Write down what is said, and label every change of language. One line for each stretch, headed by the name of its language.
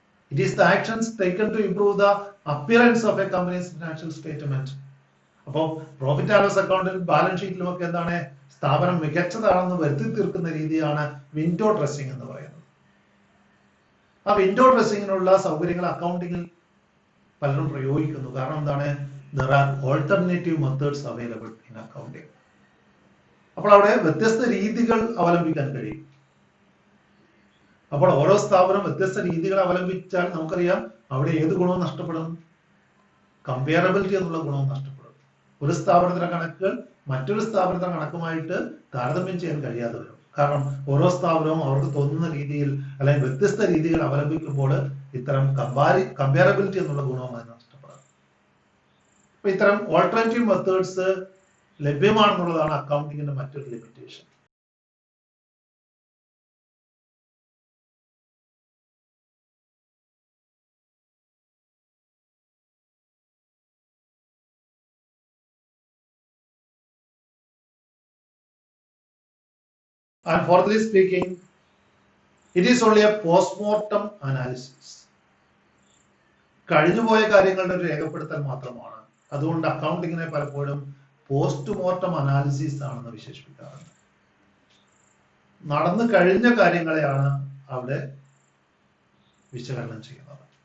English: It is the actions taken to improve the appearance of a company's financial statement.
Malayalam: അപ്പോൾ profit and loss അക്കൗണ്ടിലും balance ഷീറ്റിലും ഒക്കെ എന്താണ് സ്ഥാപനം മികച്ചതാണെന്ന് വരുത്തി തീർക്കുന്ന രീതിയാണ് വിൻഡോ ഡ്രസ്സിംഗ് എന്ന് പറയുന്നത്. ആ വിൻഡോ ഡ്രസ്സിങ്ങിനുള്ള സൗകര്യങ്ങൾ അക്കൗണ്ടിങ്ങിൽ പലരും പ്രയോഗിക്കുന്നു. കാരണം എന്താണ്
English: there are alternative methods available in accounting.
Malayalam: അപ്പോൾ അവിടെ വ്യത്യസ്ത രീതികൾ അവലംബിക്കാൻ കഴിയും. അപ്പോൾ ഓരോ സ്ഥാപനം വ്യത്യസ്ത രീതികൾ അവലംബിച്ചാൽ നമുക്കറിയാം അവിടെ ഏത് ഗുണവും നഷ്ടപ്പെടും? കമ്പയറബിലിറ്റി എന്നുള്ള ഗുണവും നഷ്ടപ്പെടും. ഒരു സ്ഥാപനത്തിലെ കണക്കുകൾ മറ്റൊരു സ്ഥാപനത്തിലെ കണക്കുമായിട്ട് താരതമ്യം ചെയ്യാൻ കഴിയാതെ വരും. കാരണം ഓരോ സ്ഥാപനവും അവർക്ക് തോന്നുന്ന രീതിയിൽ അല്ലെങ്കിൽ വ്യത്യസ്ത രീതികൾ അവലംബിക്കുമ്പോൾ ഇത്തരം കമ്പയറബിലിറ്റി എന്നുള്ള ഗുണവും അതിന് നഷ്ടപ്പെടാം. അപ്പൊ ഇത്തരം ഓൾട്ടർനേറ്റീവ് മെത്തേഡ്സ് ലഭ്യമാണെന്നുള്ളതാണ് അക്കൗണ്ടിങ്ങിന്റെ മറ്റൊരു limitation.
English: And fourthly speaking, it is only a postmortem analysis.
Malayalam: കഴിഞ്ഞുപോയ കാര്യങ്ങളുടെ ഒരു രേഖപ്പെടുത്തൽ മാത്രമാണ്. അതുകൊണ്ട് അക്കൗണ്ടിങ്ങിനെ പലപ്പോഴും പോസ്റ്റ്മോർട്ടം അനാലിസിസ് ആണെന്ന് വിശേഷിപ്പിക്കാറുണ്ട്. നടന്നു കഴിഞ്ഞ കാര്യങ്ങളെയാണ് അവിടെ വിശകലനം ചെയ്യുന്നത്.